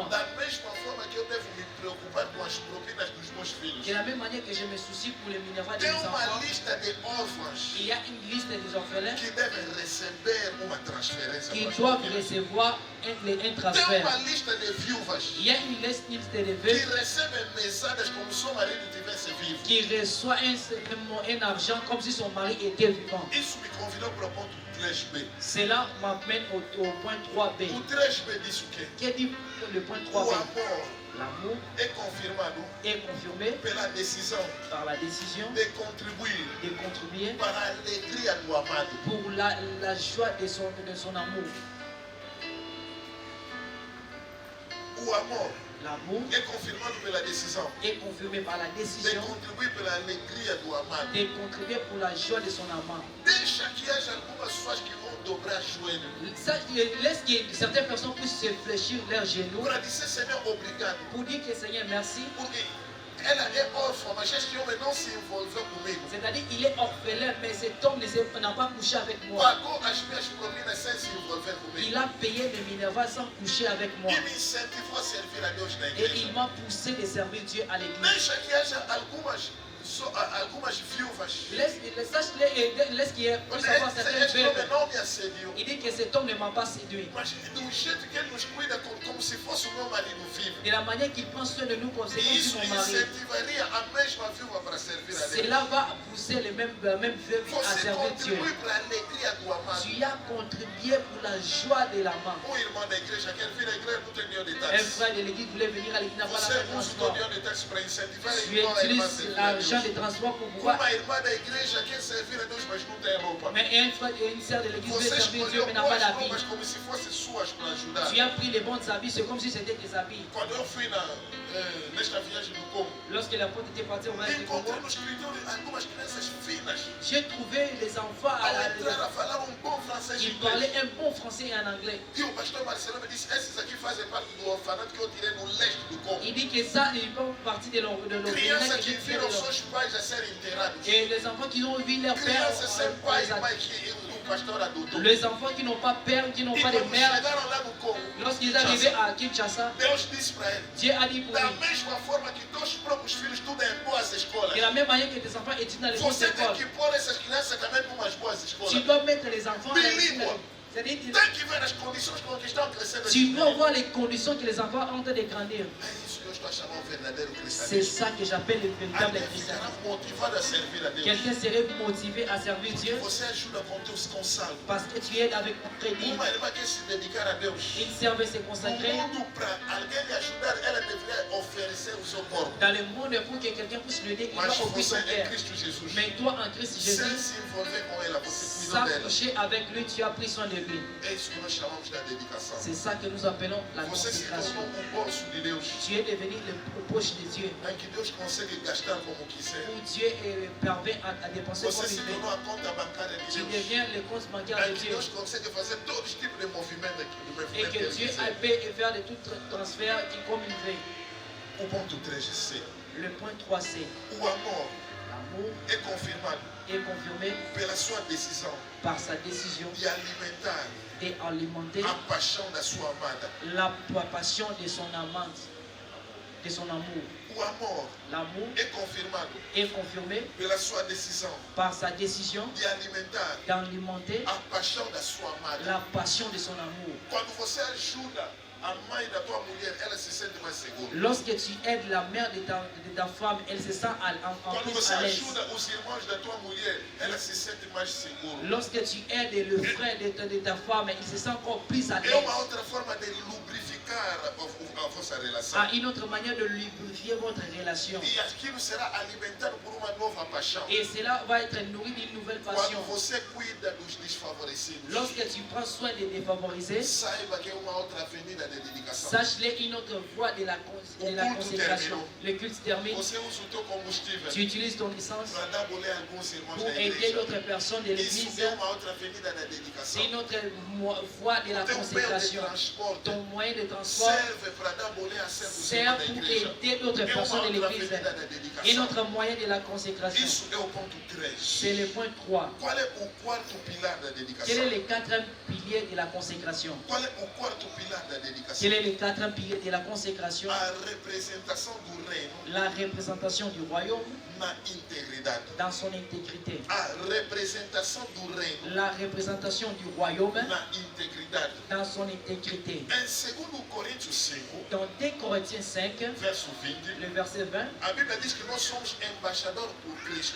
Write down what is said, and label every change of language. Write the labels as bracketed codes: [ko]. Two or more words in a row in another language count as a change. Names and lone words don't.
[pt] da mesma forma que eu devo me preocupar com as propinas dos meus filhos, [fr] de la même manière que je me soucie pour les minérailles des [pt] tem uma [fr] enfants, [pt] lista de órfãos [fr] il y a une liste des orphelins [pt] que devem receber uma transferência. [fr] qui [pt] para as [fr] doivent [pt] propinas. [fr] recevoir un [pt] Tem [fr] transfert. [pt] uma lista de viúvas [fr] Il y a une liste des [pt] que [fr] veuves [pt] recebem mesadas como se o marido tivesse vivo. [fr] qui reçoit un argent comme si son mari était vivant. [pt] Isso me convidou para o ponto 3B. [fr] Cela m'amène au point 3b. [pt] O 3B diz o quê? [fr] Qu'est dit le point [pt] O [fr] 3b? [pt] amor [fr] L'amour [pt] é confirmado [fr] est confirmé [pt] pela decisão [fr] par la décision [pt] de contribuir [fr] de contribuer [pt] para a alegria do amado. [fr] pour la joie de son amour. [pt] O amor [fr] L'amour [pt] é confirmado pela decisão [fr] est confirmé par la [pt] de [fr] décision [pt] contribuir pela alegria do amado. [fr] de contribuer pour la joie de son amant. [pt] Deixa que haja algumas pessoas que vão dobrar joelho [fr] Ça, laisse que certaines personnes puissent se fléchir leurs genoux [pt] para dizer, Senhor, obrigado. [fr] pour dire que Seigneur merci. [pt] Porque ela é órfã, mas este homem não se envolveu comigo. [fr] C'est-à-dire qu'il est orphelin, mais cet homme n'a pas couché avec moi. [pt] Pagou as minhas propinas sem se envolver [fr] Il [pt] comigo. [fr] a payé les Minerva sans coucher avec moi. [pt] E me incentivou a servir a Deus na [fr] Et [pt] igreja. [fr] il m'a poussé de servir Dieu à l'église. [pt] Deixa que haja algumas viúvas. [fr] Laisse qu'il y ait puisse avoir certaines [pt] Este homem [fr] veuves. [pt] não me assediou. [fr] Il dit que cet homme ne m'a pas séduit. [pt] Mas do jeito que ele nos cuida como se fosse o meu marido vivo. [fr] De la manière qu'il prend soin de nous comme [pt] E [fr] si [pt] isso [fr] mon mari. [pt] incentivaria a mesma viúva para servir a Deus. [fr] Cela va pousser les mêmes veuves à [pt] Você [fr] servir Dieu. [pt] contribui para a alegria do amado. [fr] Tu as contribué pour la joie de l'amant. [pt] Irmão da igreja quer vir à igreja, não tem dinheiro de [fr] Un [pt] táxi. [fr] frère de l'église voulait venir à l'église, n'a pas [pt] Você [fr] l'argent de [pt] usa o [fr] transport. [pt] dinheiro de táxi para incentivar a [fr] Tu [pt] irmã a irmã a [fr] utilises [pt] servir a [fr] l'argent [pt] Deus. [fr] de transport pour pouvoir. [pt] Uma irmã da igreja quer servir a Deus, mas não tem roupa. [fr] Mais un frère et une sœur de l'église veut [pt] Você [fr] servir Dieu, [pt] escolheu [fr] mais n'a pas [pt] boas [fr] d'habits. [pt] roupas como se fossem suas para ajudar. [fr] Tu as pris les bons habits, c'est comme si c'était des habits. [pt] Quando eu fui nesta viagem do Congo, [fr] Lorsque l'apôtre était parti au voyage du Congo, [pt] encontrei no escritório algumas crianças finas [fr] j'ai trouvé les enfants à [pt] ao entrar a falar bom francês e [fr] ils [pt] inglês. [fr] parlaient un bon français et un anglais. [pt] E o pastor Marcelo me disse, esses aqui fazem parte do orfanato que eu tirei no leste do Congo. [fr] Il dit que ça, ils font partie de l'orphelinat [pt] Crianças que [fr] que j'ai fait. [pt] viram seus pais a serem enterrados. [fr] Et les enfants qui ont vu leur père, [pt] Crianças sem pai e mãe que o pastor adotou. [fr] les enfants qui n'ont pas père, qui n'ont [pt] E [fr] pas de [pt] quando [fr] mère, [pt] chegaram lá no Congo, [fr] lorsqu'ils arrivaient à Kinshasa, [pt] Deus disse para ele, [fr] Dieu a dit pour [pt] da [fr] lui, [pt] mesma forma que teus próprios filhos estudam em boas escolas, [fr] de la même manière que tes enfants étudient dans les bonnes [pt] você tem [fr] écoles, [pt] que pôr essas crianças também para umas boas [fr] tu [pt] escolas. [fr] dois mettre les enfants dans les [pt] Bilíngue. [fr] C'est-à-dire, [pt] Tem que ver as condições com que estão crescendo. [fr] tu dois voir les conditions que les enfants ont de grandir. [pt] É isso que eu estou a chamar o verdadeiro [fr] C'est [pt] cristianismo. [fr] ça que j'appelle le véritable [pt] Alguém ficará [fr] christianisme. [pt] motivado a servir a Deus. [fr] Quelqu'un serait motivé à servir Dieu [pt] Você ajuda com teu salvo. [fr] parce que tu aides avec ton crédit. [pt] Uma irmã quer se dedicar a Deus. [fr] Une servait se [pt] No [fr] consacrer [pt] mundo, para alguém lhe ajudar, ela deveria oferecer o seu corpo. [fr] dans le monde pour que quelqu'un puisse l'aider. Il doit [pt] Mas [fr] offrir [pt] você [fr] son [pt] em [fr] père. [pt] Cristo Jesus, [fr] Mais toi en Christ [pt] sem [fr] Jésus, [pt] se envolver com ela, você cuidou [fr] sans [pt] dela. [fr] coucher avec lui, tu as pris soin de lui. [pt] É isso que nós chamamos da dedicação. [fr] C'est ça que nous appelons la [pt] Você se [fr] consécration. [pt] tornou bolso de Deus, [fr] Tu es devenu le poche de Dieu, [pt] em que Deus consegue gastar como quiser. [fr] où Dieu parvient à dépenser [pt] Você [fr] comme [pt] se [fr] il veut. [pt] tornou a conta bancária de [fr] Tu [pt] Deus, [fr] deviens le compte bancaire [pt] em [fr] de [pt] que [fr] Dieu. [pt] Deus consegue fazer todos os tipos de movimento aqui, do [fr] Et [pt] movimento que que Ele [fr] Dieu [pt] quiser. [fr] peut faire de tout transfert comme il veut. [pt] O ponto 3C. [fr] Le point 3C, [pt] O amor [fr] l'amour [pt] é confirmado [fr] est confirmé [pt] pela sua decisão [fr] par sa décision [pt] de alimentar [fr] d'alimenter [pt] a paixão da sua amada. [fr] la passion de son amante, de son amour. [pt] O amor [fr] L'amour [pt] é confirmado [fr] est confirmé [pt] pela sua decisão [fr] par sa décision [pt] de alimentar [fr] d'alimenter [pt] a paixão da sua amada. [fr] la passion de son amour. [pt] Quando você ajuda a mãe da tua mulher, ela se sente mais segura. [fr] Lorsque tu aides la mère de ta femme, elle se sent en [pt] Quando [fr] plus [pt] você [fr] à l'aise. [pt] ajuda os irmãos da tua mulher, ela se sente mais segura. [fr] Lorsque tu aides le frère de ta femme, il se sent encore plus à [pt] É uma [fr] l'aise. [pt] outra forma de lubrificar [fr] votre relation. à une autre manière de lubrifier votre relation. [pt] E aquilo será alimentado por uma nova paixão. [fr] Et cela va être nourri d'une nouvelle [pt] Quando [fr] passion. [pt] você cuida dos desfavorecidos, [fr] Lorsque tu prends soin des défavorisés, [pt] saiba que é uma outra avenida de dedicação. [fr] sache-les une autre voie de la consécration. Le culte termine, [pt] Você usa o teu combustível [fr] tu utilises ton licence [pt] para dar boleia a alguns irmãos [fr] pour [pt] da [fr] aider [pt] igreja. [fr] d'autres personnes de [pt] Isso [fr] l'église. [pt] é uma outra avenida da dedicação. [fr] C'est une autre voie de la [pt] O teu meio de [fr] consécration. [pt] transporte [fr] Ton moyen de transport [pt] serve para dar boleia a servos [fr] sert [pt] da [fr] pour [pt] igreja. [fr] aider d'autres [pt] É uma [fr] personnes de [pt] outra [fr] l'église. [pt] avenida da [fr] Et [pt] dedicação. [fr] notre moyen de la consécration, [pt] Isso é o ponto 3. [fr] c'est le point 3. [pt] Qual é o quarto pilar da [fr] Quel est [pt] dedicação? [fr] le quatrième pilier de la consécration? [pt] Qual é o quarto pilar da dedicação? [fr] Quel est le quatrième pilier de la consécration? [pt] A representação do reino [fr] La représentation du royaume [pt] na integridade. [fr] dans son intégrité. [pt] A representação do reino [fr] La représentation du royaume [pt] na integridade. [fr] dans son intégrité. [pt] Em 2 Coríntios 5, [fr] Dans 2 Corinthiens 5, [pt] verso 20, [fr] le verset 20, [pt] a Bíblia diz que nós somos embaixadores por Cristo.